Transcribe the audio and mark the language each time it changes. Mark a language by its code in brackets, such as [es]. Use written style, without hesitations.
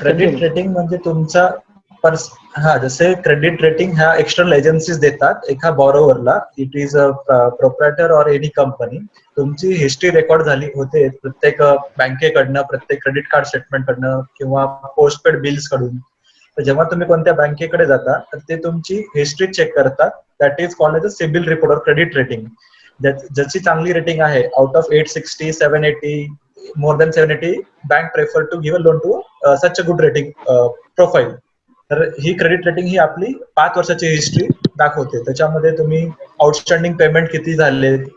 [mr] Credit rating म्हणजे तुमचा जसे क्रेडिट रेटिंग ह्या एक्सटर्नल एजन्सीज देतात एका बॉरोवरला. [en] It is a proprietor or any company. [mr] तुमची हिस्ट्री रेकॉर्ड झाली होते प्रत्येक बँकेकडनं, प्रत्येक क्रेडिट कार्ड स्टेटमेंट कडनं किंवा पोस्टपेड बिल्स कडून. तर जेव्हा तुम्ही कोणत्या बँकेकडे जाता तर ते तुमची हिस्ट्री चेक करतात. [en] That is called as a CIBIL report or credit rating. [mr] ज्याची चांगली रेटिंग आहे, [en] Out of 860, 780, more than 780, bank prefer to give a loan to such a good rating profile. [mr] तर ही क्रेडिट रेटिंग ही आपली 5 वर्षाची history दाखवते. त्याच्यामध्ये तुम्ही आउटस्टँडिंग पेमेंट किती झाले,